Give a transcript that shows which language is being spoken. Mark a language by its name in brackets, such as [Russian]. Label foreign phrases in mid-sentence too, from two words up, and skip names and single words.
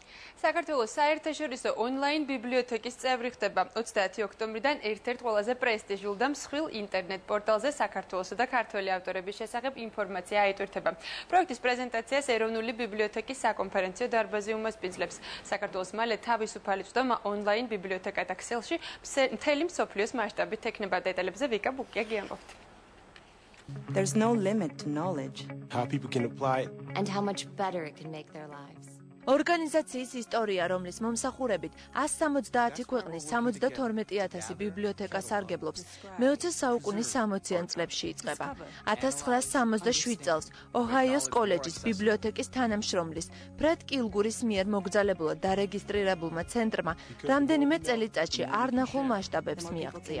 [Georgian] საქართველოს საერთაშორისო ონლაინ ბიბლიოთეკის წევრი ხდება 30 ოქტომბრიდან ერთ-ერთ ყველაზე პრესტიჟულ და მსხვილ ინტერნეტ პორტალზე საქართველოსა და ქართველი ავტორების შესახებ ინფორმაცია აიტვირთება. პროექტის პრეზენტაციას ეროვნული ბიბლიოთეკის საკონფერენციო დარბაზი უმასპინძლებს. საქართველოს მალე თავისუფალი წვდომა ონლაინ ბიბლიოთეკათა ქსელში მთელი მსოფლიოს მასშტაბით ექნება. დეტალებზე ვიკა ბუკია გიამბობთ. [English] There's no limit to knowledge. How people can apply it. And how much better it can make their lives. [Georgian] ორგანიზაციის ისტორია, რომლის მომსახურებით 170 ქვეყნის 72,000 ბიბლიოთეკა სარგებლობს, მე-20 საუკუნის 60-იან წლებში იწყება. 1967 წელს ოჰაიოს კოლეჯის ბიბლიოთეკის თანამშრომლის ფრედ კილგურის მიერ მოგზაურებულად დარეგისტრირებულმა ცენტრმა რამდენიმე წელიწადში არნახულ მასშტაბებს მიაღწია.